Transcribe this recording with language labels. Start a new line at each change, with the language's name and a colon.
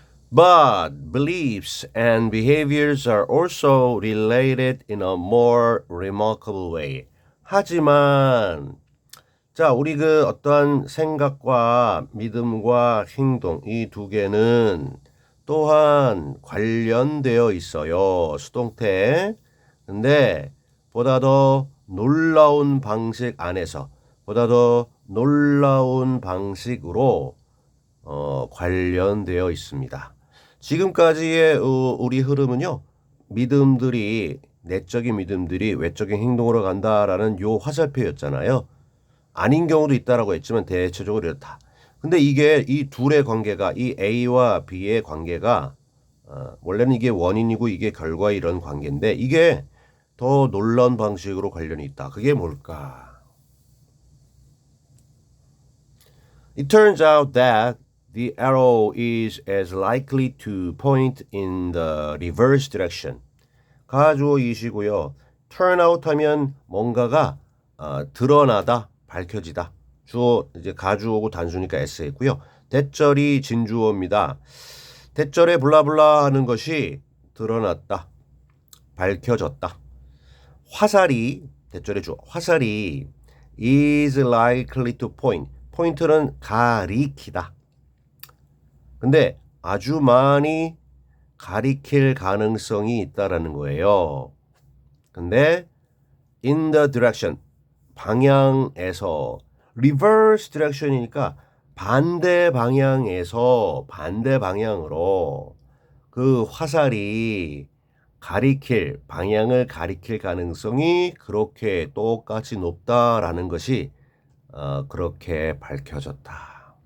English: But beliefs and behaviors are also related in a more remarkable way.
Korean: 하지만 자, 우리 그 어떠한 생각과 믿음과 행동 이 두 개는 또한 관련되어 있어요. 수동태. 근데 보다 더 놀라운 방식 안에서 보다 더 놀라운 방식으로 관련되어 있습니다. 지금까지의 우리 흐름은요. 믿음들이 내적인 믿음들이 외적인 행동으로 간다라는 요 화살표였잖아요. 아닌 경우도 있다라고 했지만 대체적으로 이렇다. 근데 이게 이 둘의 관계가 이 A와 B의 관계가 원래는 이게 원인이고 이게 결과 이런 관계인데 이게 더 놀라운 방식으로 관련이 있다. 그게 뭘까?
English: It turns out that the arrow is as likely to point in the reverse direction.
Korean: 가주어이시고요. turn out 하면 뭔가가 드러나다, 밝혀지다. 주어 이제 가주어고 단수니까 s였고요. 대절이 진주어입니다. 대절에 블라블라 하는 것이 드러났다, 밝혀졌다. 화살이 대절의 주어.
English: 화살이 is likely to point.
Korean: 포인트는 가리키다. 근데 아주 많이 가리킬 가능성이 있다라는 거예요. 근데
English: in the direction
Korean: 방향에서 reverse direction이니까 반대 방향에서 반대 방향으로 그 화살이 방향을 가리킬 가능성이 그렇게 똑같이 높다라는 것이 그렇게 밝혀졌다.